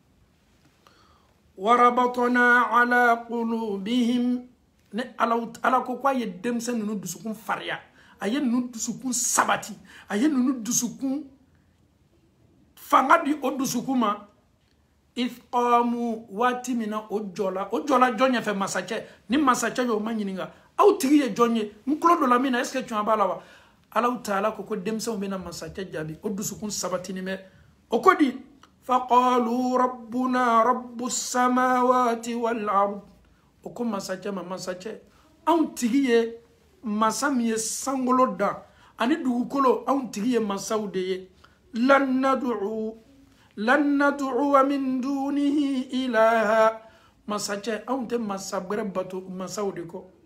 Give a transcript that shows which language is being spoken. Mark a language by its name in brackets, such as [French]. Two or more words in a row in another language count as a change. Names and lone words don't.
[Arabic] وربطنا على قلوبهم [Bambara] ne ala ko k'a ye denmisɛn ninnu dusukun fariya a ye ninnu dusukun sabati a ye ninnu dusukun fanga di o dusukun ma ifqamu waati min na o jɔla jɔn ɲɛfɛ masakɛ ni masakɛ y'o maɲininga aw tigi ye jɔn ye n tulo dɔ la min na [French] est ce que [Bambara] tiɲɛ b'a la wa Alahu Taala ko denmisɛnw bɛna masakɛ jaabi o dusukun sabatini bɛ o ko di [Arabic] فقالوا ربنا رب السماوات والأرض [Bambara] o ko masakɛ ma masakɛ anw tigi ye masa min ye sankolo da ani dugukolo anw tigi ye masaw de ye [Arabic] لن ندعو من دونه إلها [Bambara] masakɛ anw tɛ masa wɛrɛ bato masaw de kɔ